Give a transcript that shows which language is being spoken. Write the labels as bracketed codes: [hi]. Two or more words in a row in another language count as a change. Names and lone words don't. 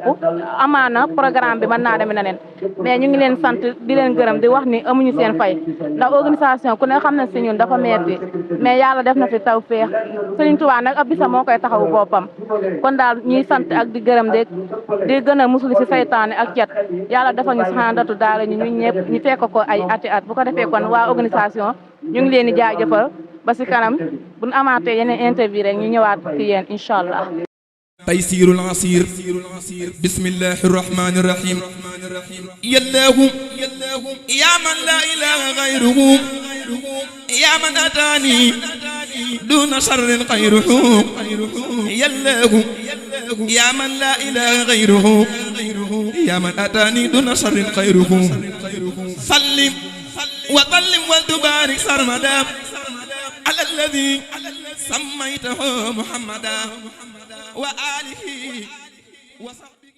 [wo] amaana programme bi mën naa demee na leen mais ñu ngi leen sant di leen gërëm di wax ni amuñu seen fay ndax organisation ku ne xam na si ñun dafa metti mais yàlla def na fi taw féex Sëriñ Tuubaa nag ab bisa moo koy taxawu boppam kon daal ñuy sant ak di gërëm di gën a musul si saytaane ak cet yàlla dafa ñu saxandatu daal ñu ñëpp ñu fekk ko ay ati at bu ko defee kon waa organisation ñu ngi leen di jaajëfal ba si kanam bu ñu amaatee yeneen interview rek ñu ñëwaat ci yéen [ar] إن شاء الله. تيسير العسير بسم الله الرحمن الرحيم يا الله يا من لا إله غيره يا من أتاني دون شر غيره يا الله يا من لا إله غيره يا من أتاني دون شر خيره سلم وسلم وتبارك سرمدا على الذي سميته محمدا وآله وصحبه